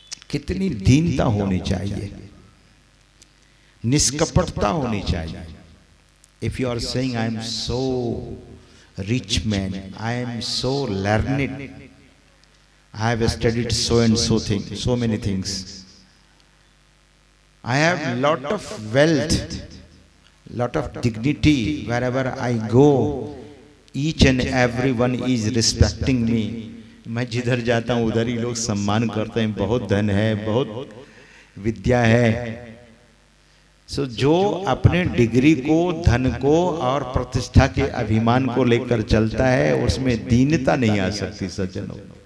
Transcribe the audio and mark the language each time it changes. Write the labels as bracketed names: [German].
[Hindi] कितनी दीनता होनी चाहिए, निष्कपटता होनी चाहिए। [English] If you are saying I am so rich man, I am so learned, I have studied so and so things, so many things. I have lot of wealth, lot of dignity wherever I go. Each and everyone is respecting me. [Hindi] मैं जिधर जाता हूँ उधर ही लोग सम्मान करते हैं, बहुत धन है, बहुत विद्या है। सो जो अपने डिग्री को, धन को और प्रतिष्ठा के अभिमान को लेकर चलता है, उसमें दीनता नहीं आ सकती सज्जनों।